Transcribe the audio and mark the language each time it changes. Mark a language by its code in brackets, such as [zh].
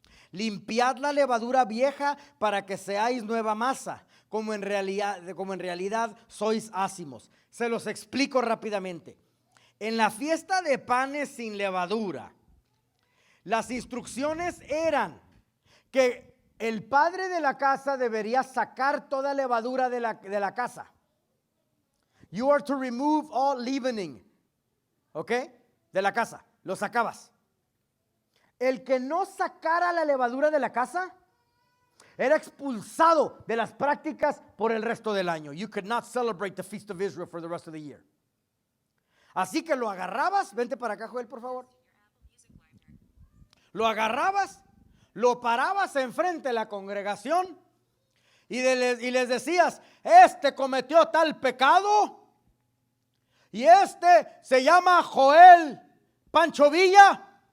[es] Limpiad la levadura vieja para que seáis nueva masa, como en realidad sois ácimos. Se los explico rápidamente. En la fiesta de panes sin levadura, las instrucciones eran que el padre de la casa debería sacar toda levadura de la casa. [en] You are to remove all leavening. [es] ¿Ok? De la casa, lo sacabas. El que no sacara la levadura de la casa era expulsado de las prácticas por el resto del año. [en] You could not celebrate the Feast of Israel for the rest of the year. [es] Así que lo agarrabas, vente para acá, Joel, por favor. Lo agarrabas, lo parabas enfrente de la congregación y les decías, este cometió tal pecado. Y este se llama Joel Pancho Villa